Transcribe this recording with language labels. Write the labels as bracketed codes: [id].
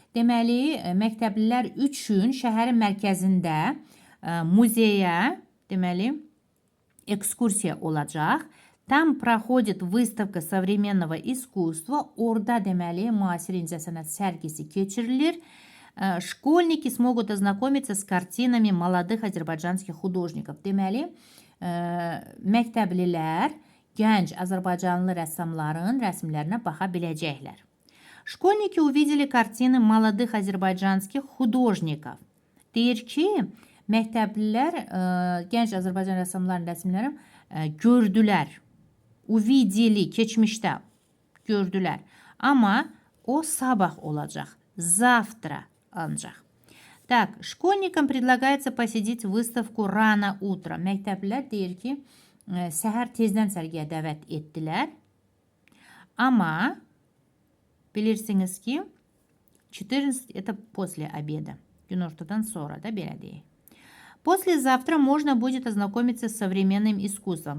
[az] Deməli, məktəblilər üçün şəhərin mərkəzində muzeyə, deməli, ekskursiya olacaq. [ru] Там проходит выставка современного искусства. [az] Orada deməli, müasir incəsənət sərgisi keçirilir. [ru] Школьники смогут ознакомиться с картинами молодых азербайджанских художников. Deməli, [az] məktəblilər gənc Azərbaycanlı rəssamların rəsmlərinə baxa biləcəklər. [ru] Школьники увидели картины молодых азербайджанских художников. [az] Deyir ki, məktəblilər gənc Azərbaycan rəssamlarının rəsmlərini gördülər. Увидели, keçmişdə gördülər. Amma o sabah olacaq. Завтра ancaq. [ru] Так, школьникам предлагается посетить выставку рано утром. [az] Məktəblilər deyir ki, səhər tezdən sərgiyə dəvət etdilər. Amma bilirsiniz ki, 14 [ru] это после обеда. [az] Günortadan sonra da belə deyək. [ru] Послезавтра можно будет ознакомиться с современным искусством.